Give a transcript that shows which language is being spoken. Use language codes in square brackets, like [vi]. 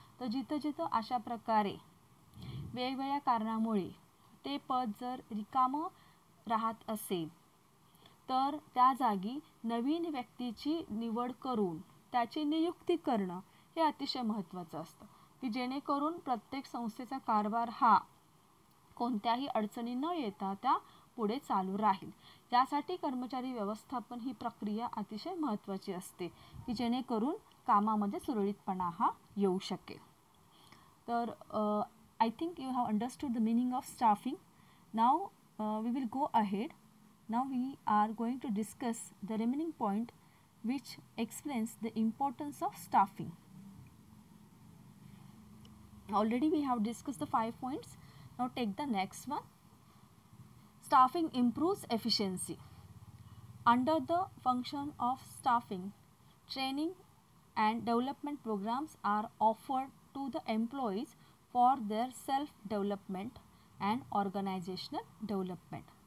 [mr] तर जिथं जिथं अशा प्रकारे वेगवेगळ्या कारणामुळे ते पद जर रिकामं राहत असेल तर त्या जागी नवीन व्यक्तीची निवड करून त्याची नियुक्ती करणं हे अतिशय महत्त्वाचं असतं, की जेणेकरून प्रत्येक संस्थेचा कारभार हा कोणत्याही अडचणी न येता त्या पुढे चालू राहील. यासाठी कर्मचारी व्यवस्थापन ही प्रक्रिया अतिशय महत्त्वाची असते, की जेणेकरून कामामध्ये सुरळीतपणा हा येऊ शकेल. [en] तर I think you have understood the meaning of staffing. Now we will go ahead. Now we are going to discuss the remaining point which explains the importance of staffing. Already we have discussed the 5 points. Now take the next one. Staffing improves efficiency. Under the function of staffing, training and development programs are offered to the employees for their self-development and organizational development.